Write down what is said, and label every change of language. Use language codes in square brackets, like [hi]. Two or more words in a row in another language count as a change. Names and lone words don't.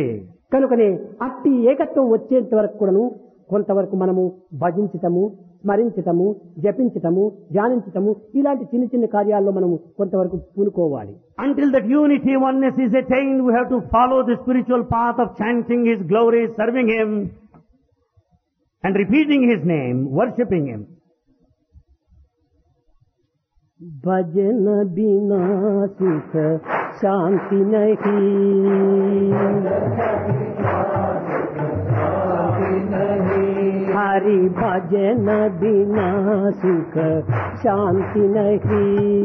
[te] కనుకనే అట్టి ఏకత్వం వచ్చేంత వరకు కూడాను కొంతవరకు మనము భజించటము, స్మరించటము, జపించటము, ధ్యానించటము ఇలాంటి చిన్న చిన్న కార్యాల్లో మనము కొంతవరకు పూనుకోవాలి. [en] Until that unity, oneness is attained, we have to follow the spiritual path of chanting His glory, serving Him, and repeating His name, worshipping Him. [hi] भजन बिना सुख शांति नहीं, हरि भजन बिना सुख शांति नहीं,